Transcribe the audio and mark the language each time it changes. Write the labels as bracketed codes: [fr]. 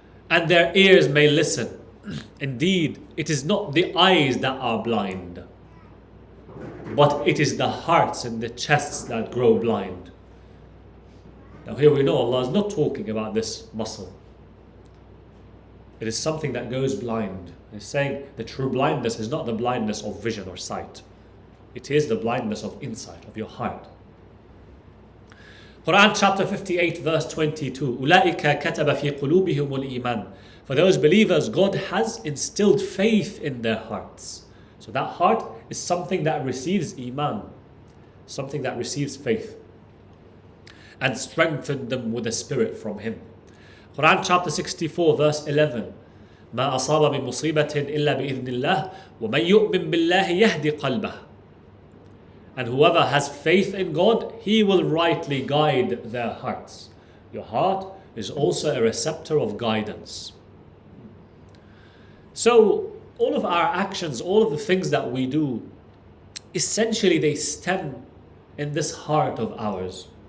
[en] And their ears may listen. Indeed, it is not the eyes that are blind, but it is the hearts and the chests that grow blind. Now here we know Allah is not talking about this muscle. It is something that goes blind. He's saying the true blindness is not the blindness of vision or sight. It is the blindness of insight, of your heart. Quran chapter 58 verse 22, [ar] أُولَٰئِكَ كَتَبَ فِي قُلُوبِهِمُ الْإِيمَانِ. [en] For those believers, God has instilled faith in their hearts. So that heart is something that receives iman, something that receives faith, and strengthened them with a spirit from Him. Quran chapter 64 verse 11, [ar] مَا أَصَابَ مِن مُصِيبَةٍ إِلَّا بِإِذْنِ اللَّهِ وَمَن يُؤْمِن بِاللَّهِ يَهْدِ قَلْبَهُ. [en] And whoever has faith in God, He will rightly guide their hearts. Your heart is also a receptor of guidance. So all of our actions, all of the things that we do, essentially they stem in this heart of ours.